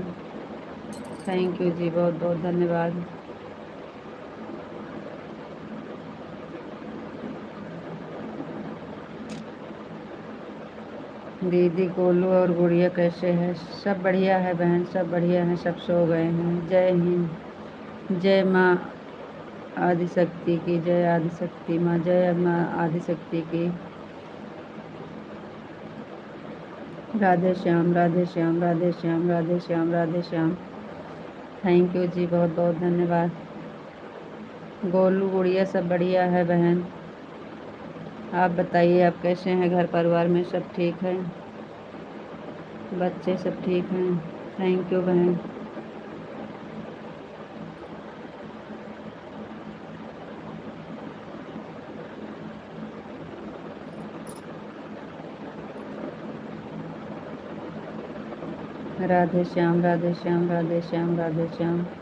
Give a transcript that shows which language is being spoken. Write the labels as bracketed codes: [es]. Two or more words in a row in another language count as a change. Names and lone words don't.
[en] Thank you [hi] जी, बहुत बहुत धन्यवाद। दीदी गोलू और गुड़िया कैसे है? सब बढ़िया है बहन, सब बढ़िया है, सब सो गए हैं। जय हिंद। जय माँ आदिशक्ति की, जय आदिशक्ति माँ, जय माँ आदिशक्ति की। राधे श्याम, राधे श्याम, राधे श्याम, राधे श्याम, राधे श्याम। [en] Thank you [hi] जी, बहुत बहुत धन्यवाद। गोलू गुड़िया सब बढ़िया है बहन। आप बताइए, आप कैसे हैं? घर परिवार में सब ठीक है? बच्चे सब ठीक हैं? [en] Thank you [hi] बहन। राधे श्याम, राधे श्याम, राधे श्याम, राधे श्याम।